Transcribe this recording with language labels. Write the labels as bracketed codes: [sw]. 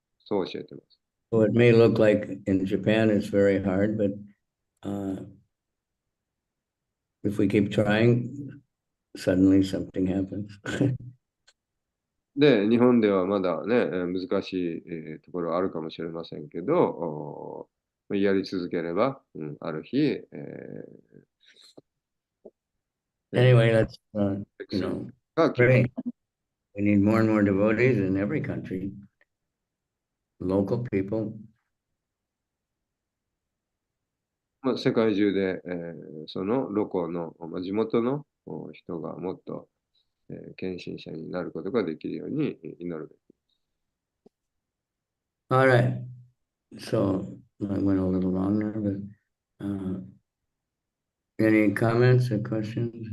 [ja] そう教えてます。 [en] So it may look like in Japan it's very hard, but if we keep trying, suddenly something happens. [ja] で、日本ではまだね、難しいところあるかもしれませんけど、やり続ければ、ある日、 [en] Anyway, let's, [ja] が決まる。 [en] pray. We need more and more devotees in every country, local people. [ja] 世界中で、そのロコの、地元の人がもっと、献身者になることができるように祈るべき。 [en] All right. So I went a little long there, but any comments or questions?